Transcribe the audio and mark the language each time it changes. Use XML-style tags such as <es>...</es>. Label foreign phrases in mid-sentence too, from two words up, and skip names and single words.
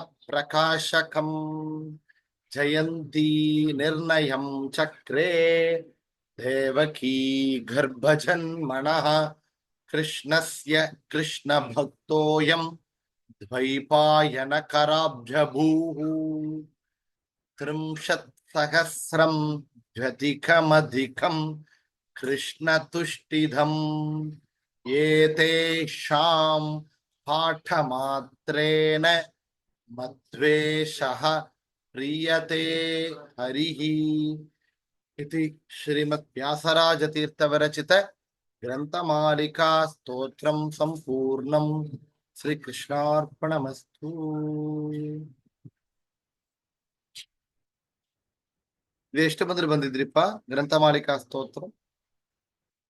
<sa>ಪ್ರಕಾಶಕಂ ಜಯಂತಿ ನಿರ್ಣಯಂ ಚಕ್ರೇ ದೇವಕೀ ಗರ್ಭಜನ್ಮನಃ ಕೃಷ್ಣಸ್ಯ ಕೃಷ್ಣ ಭಕ್ತೋಯಂ ದ್ವೈಪಾಯನ ಕರಾಬ್ಜಭೂಃ ತ್ರಿಂಶತ್ ಸಹಸ್ರಂ ದ್ವ್ಯಧಿಕಮಧಿಕಂ ಕೃಷ್ಣ ತುಷ್ಟಿಧಂ ಏತೇಷಾಂ ಪಾಠಮಾತ್ರೇಣ ಮದ್ವೇಷಃ ಪ್ರೀಯತೆ ಹರಿಃ ಇತಿ ಶ್ರೀಮದ್ ವ್ಯಾಸರಾಜ ತೀರ್ಥ ವಿರಚಿತ ಗ್ರಂಥಮಾಲಿಕಾ ಸ್ತೋತ್ರಂ ಸಂಪೂರ್ಣಂ. ಶ್ರೀ ಕೃಷ್ಣಾರ್ಪಣಮಸ್ತು.</sa> <kn>ಇದು ಎಷ್ಟು ಮಂದಿ ಬಂದಿದ್ರಿಪ್ಪ ಗ್ರಂಥಮಾಲಿಕಾ ಸ್ತೋತ್ರ?</kn>